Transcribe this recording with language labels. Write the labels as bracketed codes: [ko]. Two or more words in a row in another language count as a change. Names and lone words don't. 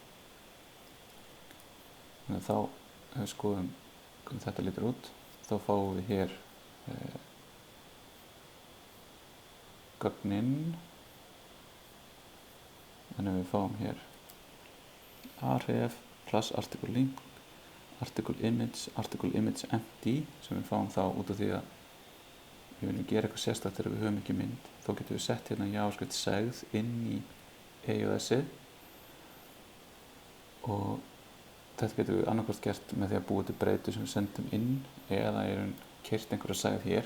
[is] Þannig að þá ef við skoðum hvernig þetta lítur út, þá fáum við hér gögnin, þannig að við fáum hér [en] a-href plus article link, article image empty, [is] sem við fáum þá út af því að við viljum gera eitthvað sérstakt þegar við höfum ekki mynd. Þá getum við sett hérna JavaScript segð inn í EOS-ið og þetta getum við annarkvort gert með því að búa til breytu sem við sendum inn eða keyrt einhverja segð hér.